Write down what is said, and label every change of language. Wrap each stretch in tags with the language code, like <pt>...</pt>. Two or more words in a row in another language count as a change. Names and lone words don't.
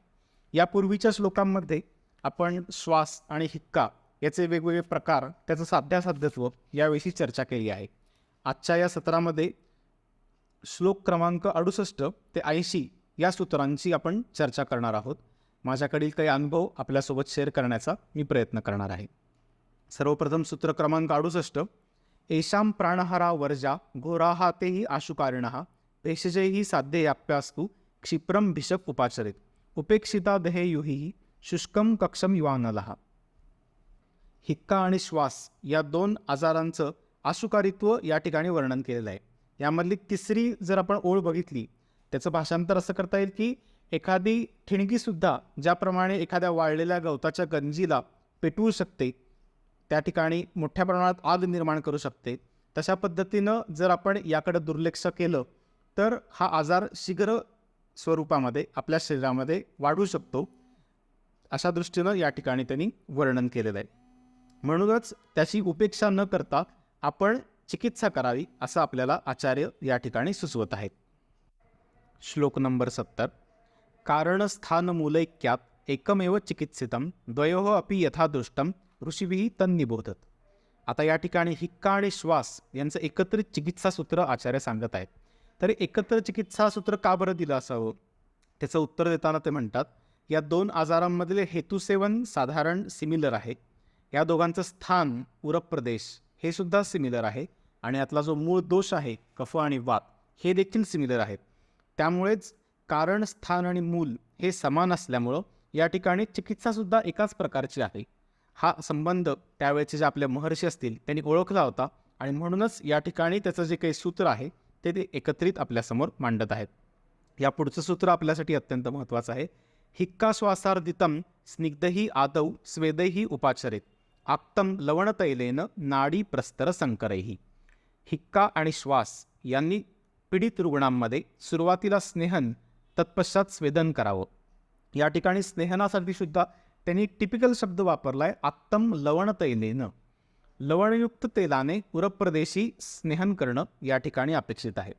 <mr>यापूर्वीच्या श्लोकांमध्ये आपण श्वास आणि हिक्का याचे वेगवेगळे प्रकार, त्याचं साध्यासाध्यत्व याविषयी चर्चा केली आहे. आजच्या या सत्रामध्ये श्लोक क्रमांक 68 ते 80 या सूत्रांची आपण चर्चा करणार आहोत. माझ्याकडील काही अनुभव आपल्यासोबत शेअर करण्याचा मी प्रयत्न करणार आहे. सर्वप्रथम सूत्र क्रमांक 68.</mr> <sa>येषां प्राणहरा वर्जा घोराहा तेहि आशुकारिणः भेषजैहि साध्ययाप्यास्तु क्षिप्रम भिषक उपाचरेत उपेक्षिता देहे युही शुष्कम कक्षम युवानलः.</sa> <mr>हिक्का आणि श्वास या दोन आजारांचं आशुकारित्व या ठिकाणी वर्णन केलेलं आहे. यामधली तिसरी जर आपण ओळ बघितली, त्याचं भाषांतर असं करता येईल की एखादी ठिणगीसुद्धा ज्याप्रमाणे एखाद्या वाळलेल्या गवताच्या गंजीला पेटवू शकते, त्या ठिकाणी मोठ्या प्रमाणात आग निर्माण करू शकते, तशा पद्धतीनं जर आपण याकडे दुर्लक्ष केलं तर हा आजार शीघ्र स्वरूपामध्ये आपल्या शरीरामध्ये वाढू शकतो. अशा दृष्टीनं या ठिकाणी त्यांनी वर्णन केलेलं आहे. म्हणूनच त्याची उपेक्षा न करता आपण चिकित्सा करावी असं आपल्याला आचार्य या ठिकाणी सुचवत आहेत. श्लोक नंबर 70.</mr> <sa>कारणस्थानमूलैक्यात एकमेव चिकित्सितम द्वयोः अपि यथादृष्टम ऋषिभिः तन्निबोधत.</sa> <mr>आता या ठिकाणी हिक्का आणि श्वास यांचं एकत्रित चिकित्सा सूत्र आचार्य सांगत आहेत. तरी एकत्र चिकित्सा सूत्र का बरं दिलं असावं, त्याचं उत्तर देताना ते म्हणतात, या दोन आजारांमधले हेतुसेवन साधारण सिमिलर आहे. या दोघांचं स्थान उरप प्रदेश हे सुद्धा सिमिलर आहे आणि यातला जो मूळ दोष आहे कफ आणि वात हे देखील सिमिलर आहेत. त्यामुळेच कारण, स्थान आणि मूल हे समान असल्यामुळं या ठिकाणी चिकित्सासुद्धा एकाच प्रकारची आहे. हा संबंध त्यावेळेचे जे आपले महर्षी असतील त्यांनी ओळखला होता आणि म्हणूनच या ठिकाणी त्याचं जे काही सूत्र आहे ते एकत्रित आपल्यासमोर मांडत आहेत. या पुढचं सूत्र आपल्यासाठी अत्यंत महत्त्वाचं आहे.</mr> <sa>हिक्का श्वासार्दितम स्निग्धही आदौ स्वेदैही उपाचरेत आक्तम लवणतैलेन नाडी प्रस्तर संकरैही.</sa> <mr>हिक्का आणि श्वास यांनी पीडित रुग्णांमध्ये सुरुवातीला स्नेहन तत्पश्चात स्वेदन करावं. या ठिकाणी स्नेहनासाठी सुद्धा त्यांनी टिपिकल शब्द वापरला आहे,</mr> <sa>आक्तम लवणतैलेन.</sa> <mr>लवणयुक्त तेलाने उरप्रदेशी स्नेहन करणं या ठिकाणी अपेक्षित आहे.</mr>